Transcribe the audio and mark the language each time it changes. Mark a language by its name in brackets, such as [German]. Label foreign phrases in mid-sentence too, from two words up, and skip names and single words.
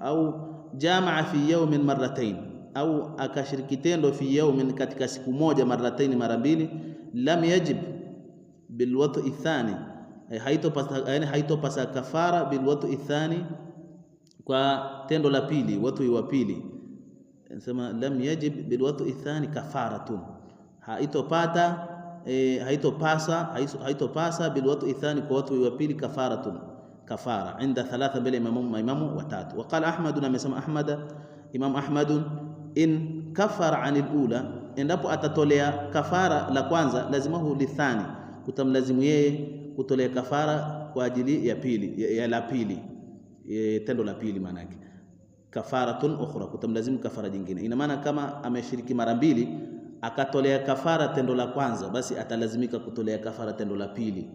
[Arabic] أو جامع في يوم مرتين, [Swahili] au akashiriki tendo [Arabic] في يوم, [Swahili] katika siku moja, marratayn, mara mbili, [Arabic] لم يجب بالوطء الثاني, [Swahili] haitopasa kafara [Arabic] بالوطء الثاني, [Swahili] kwa tendo la pili, wat'i wa pili. Nasema [Arabic] لم يجب بالوطء الثاني كفارة, [Swahili] haitopasa [Arabic] بالوطء الثاني, [Swahili] kwa wat'i wa pili, kafaratun, kafara [Arabic] عند الثلاثة, [Swahili] mbele imamu watatu. [Arabic] وقال أحمد, [Swahili] na amesema Ahmad, Imam Ahmad, [Arabic] إن كفر عن الأولى, [Swahili] endapo atatolea kafara la kwanza, [Arabic] لزمه للثاني, [Swahili] kutamlazimu yeye kutolea kafara kwa ajili ya pili, ya la pili, tendo la pili, maana yake [Arabic] كفارة أخرى, [Swahili] kutamlazimu kafara nyingine. Ina maana kama ameshiriki mara mbili akatolea kafara tendo la kwanza, basi atalazimika kutolea kafara tendo la pili.